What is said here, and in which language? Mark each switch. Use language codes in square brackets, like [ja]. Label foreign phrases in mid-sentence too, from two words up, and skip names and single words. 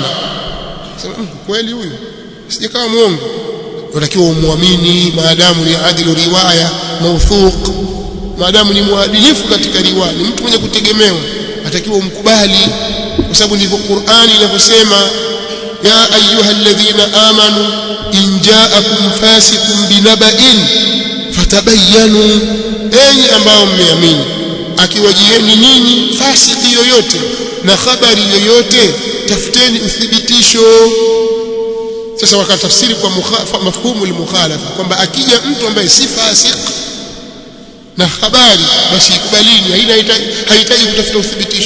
[sw] Sema kweli huyu sije kama muongo, unatakiwa umwamini maadamu ni [ar] عدل رواية [sw] mawthuq, maadamu ni mwadilifu katika riwaya, ni mtu mwenye kutegemewa, atakiwa umkubali, kwa sababu ndivyo Qur'ani inavyosema, [ar] يا أيها الذين آمنوا إن جاءكم فاسق بنبإ فتبينوا, [sw] enyi ambao mmeamini akiwajieni ninyi fasiki yoyote na habari yoyote, tafuteni uthibitisho. Sasa wakatafsiri kwa [ar] مفهوم المخالفة [sw] kwamba akija mtu ambaye si fasik na habari, basi ikubalini, haihitaji kutafuta uthibitisho.